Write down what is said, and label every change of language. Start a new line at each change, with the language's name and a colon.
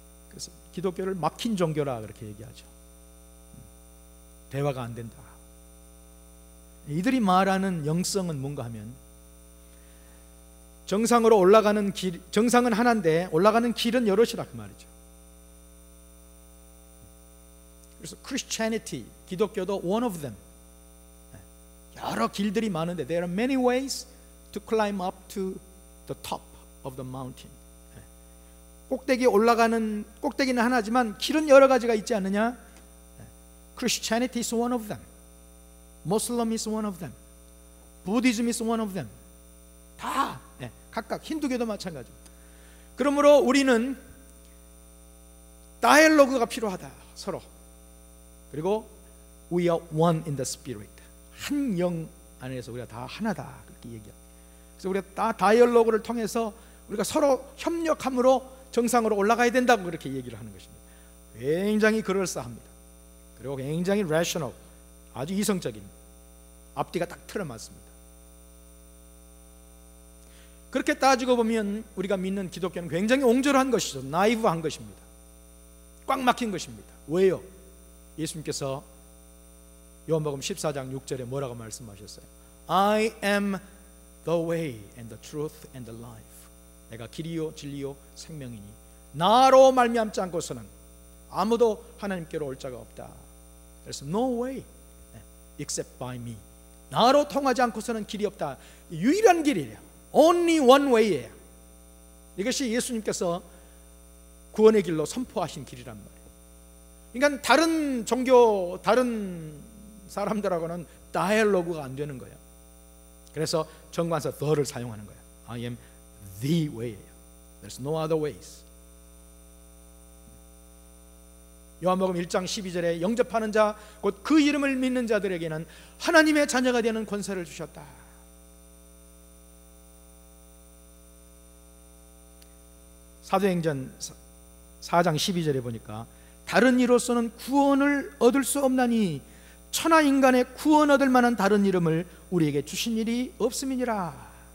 Korean: 그래서 기독교를 막힌 종교라 그렇게 얘기하죠. 대화가 안 된다. 이들이 말하는 영성은 뭔가 하면 정상으로 올라가는 길, 정상은 하나인데 올라가는 길은 여럿이라 그 말이죠. 그래서
English: Christianity,
Korean: 기독교도
English: one of them.
Korean: 여러 길들이 많은데
English: there are many ways to climb up to the top of the mountain.
Korean: 꼭대기에 올라가는 꼭대기는 하나지만 길은 여러 가지가 있지 않느냐?
English: Christianity is one of them. Muslim is one of them. Buddhism is one of them.
Korean: 다 각각 힌두교도 마찬가지입니다. 그러므로 우리는 다이얼로그가 필요하다. 서로. 그리고
English: we are one in the spirit.
Korean: 한 영 안에서 우리가 다 하나다. 그렇게 얘기합니다. 그래서 우리가 다 다이얼로그를 통해서 우리가 서로 협력함으로 정상으로 올라가야 된다고 그렇게 얘기를 하는 것입니다. 굉장히 그럴싸합니다. 그리고 굉장히 rational, 아주 이성적인, 앞뒤가 딱 틀어맞습니다. 그렇게 따지고 보면 우리가 믿는 기독교는 굉장히 옹졸한 것이죠. 나이브한 것입니다. 꽉 막힌 것입니다. 왜요? 예수님께서 요한복음 14장 6절에 뭐라고 말씀하셨어요?
English: I am the way and the truth and the life.
Korean: 내가 길이요 진리요 생명이니 나로 말미암지 않고서는 아무도 하나님께로 올 자가 없다. 그래서
English: no way except by me.
Korean: 나로 통하지 않고서는 길이 없다. 유일한 길이에요.
English: Only one way예요.
Korean: 이것이 예수님께서 구원의 길로 선포하신 길이란 말이에요. 그러니까 다른 종교, 다른 사람들하고는 다이얼로그가 안 되는 거예요. 그래서 정관사 the를 사용하는 거예요.
English: I am the way예요. There's no other ways.
Korean: 요한복음 1장 12절에 영접하는 자, 곧 그 이름을 믿는 자들에게는 하나님의 자녀가 되는 권세를 주셨다. 사도행전 4장 12절에 보니까 다른 이로서는 구원을 얻을 수 없나니 천하 인간의 구원 얻을 만한 다른 이름을 우리에게 주신 일이 없음이니라.